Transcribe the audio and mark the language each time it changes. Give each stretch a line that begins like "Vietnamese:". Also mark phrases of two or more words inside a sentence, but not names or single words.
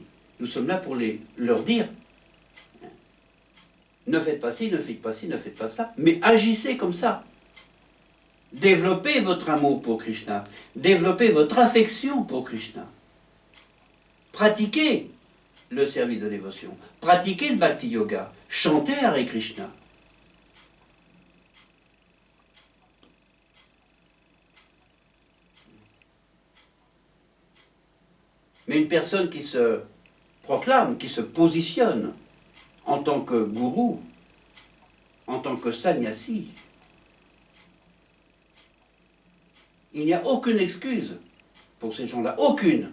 French: Nous sommes là pour leur dire, ne faites pas ci, ne faites pas ci, ne faites pas ça, mais agissez comme ça. Développez votre amour pour Krishna, développez votre affection pour Krishna. Pratiquez le service de dévotion, pratiquez le
Sanskrit: bhakti yoga,
French: chantez Hare Krishna. Mais une personne qui se proclame, qui se positionne en tant que gourou, en tant que sannyasi, il n'y a aucune excuse pour ces gens-là, aucune.